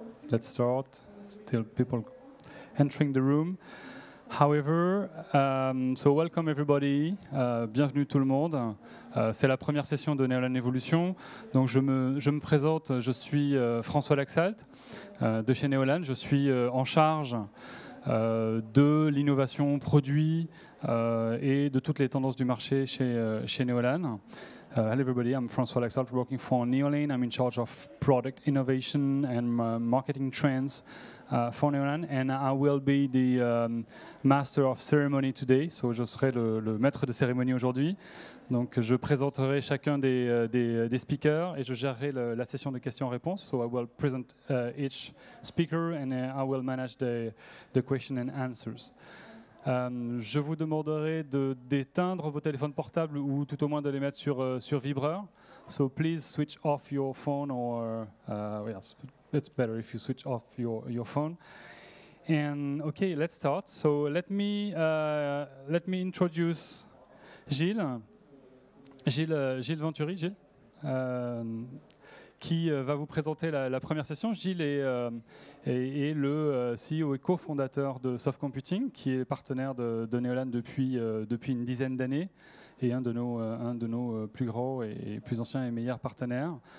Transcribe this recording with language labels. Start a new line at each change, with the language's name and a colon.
English: Let's start. Still people entering the room. However, so welcome everybody.
French: Bienvenue tout le monde. C'est la première session de Neolan Evolution. Donc je me présente, je suis François Laxalt de chez Neolan. Je suis en charge de l'innovation produit et de toutes les tendances du marché chez Neolan.
English: Hello everybody, I'm François Laxalt working for Neolan. I'm in charge of product innovation and marketing trends for Neolan, and I will be the master of ceremony today.
French: So je serai le maître de cérémonie aujourd'hui. Donc je présenterai chacun des speakers et je gérerai la session de questions-réponses.
English: So I will present each speaker and I will manage the question and answers.
French: Je vous demanderai d'éteindre vos téléphones portables ou tout au moins de les mettre sur vibreur.
English: So please switch off your phone or yes, it's better if you switch off your phone. And okay, let's start. So let me introduce
French: Gilles Venturi, Gilles, qui va vous présenter la première session. Gilles est le CEO et cofondateur de Soft Computing, qui est partenaire de Neolan depuis une dizaine d'années et un de nos plus gros et plus anciens et meilleurs partenaires.